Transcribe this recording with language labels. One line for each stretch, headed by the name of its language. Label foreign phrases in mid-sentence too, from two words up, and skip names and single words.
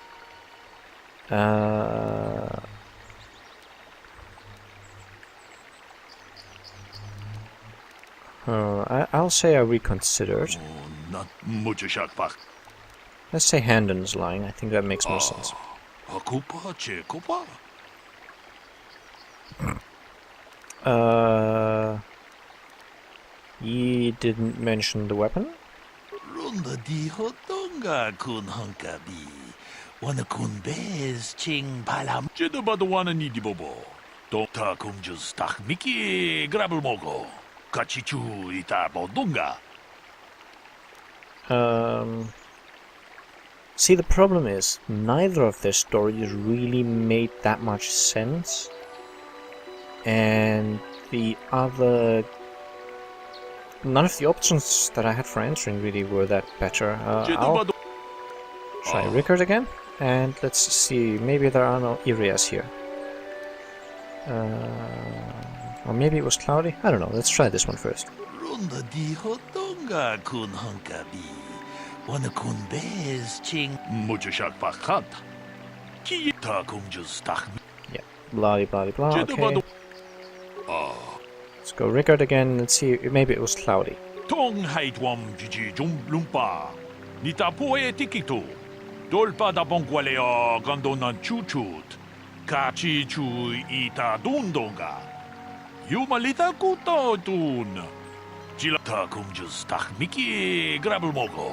English: I'll say I reconsidered. Let's say Handon's lying. I think that makes more sense. Ye didn't mention the weapon? Runda di hotonga kun hunkabi. Wana kun bez ching palam. Jedabadawana ni dibobo. Dota kunjus tak miki grabel mogo. Kachichu ita bodunga. See, the problem is, neither of their stories really made that much sense. And the other... none of the options that I had for answering really were that better. I'll try Rickard again, and let's see, maybe there are no areas here. Or maybe it was cloudy? I don't know, let's try this one first. Runda di hotonga kun hunkabi. Wana kun bez ching muchashak pakat. Kita kunjus tak. Yeah, blah blah blah, okay. Let's go Rickard again and see, maybe it was cloudy. Tong haitwam jiji jum lumpa. Nita poe tikito. Dolpa da bonqualeo gandonan chuchut. Kachi chu ita dundonga. Yumalita kuto tun. Jilata kunjus tak miki grabel mogo.